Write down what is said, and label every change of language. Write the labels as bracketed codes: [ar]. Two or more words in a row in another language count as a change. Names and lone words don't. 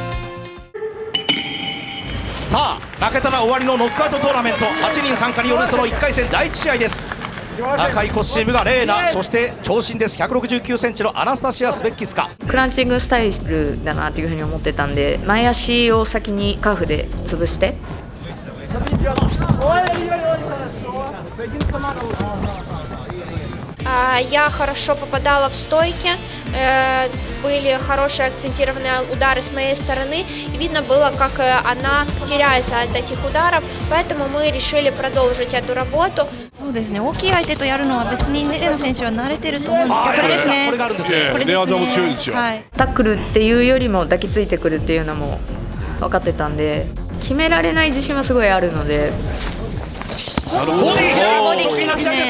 [ja] さあ負けたら終わりのノックアウトトーナメント、8人参加によるその1回戦第1試合です。赤いコスチュームがレーナ、そして長身です。169センチのアナスタシア・スベッキスカ。クランチングスタイルだなというふうに思ってたんで、前足を先にカーフで潰して、 [ru] Я хорошо попадала в стойке, были хорошие акцентированные удары с моей стороны. Видно было, как она теряется от этих ударов, поэтому мы решили продолжить эту работу. [ja] そうですね、大きい相手とやるのは別にレナ選手は慣れてると思うんですけど、これですね。これですね。寝技も強いですよ。はい。タックルっていうよりも抱きついてくるっていうのも分かってたんで、決められない自信はすごいあるので。ボディ来てますね。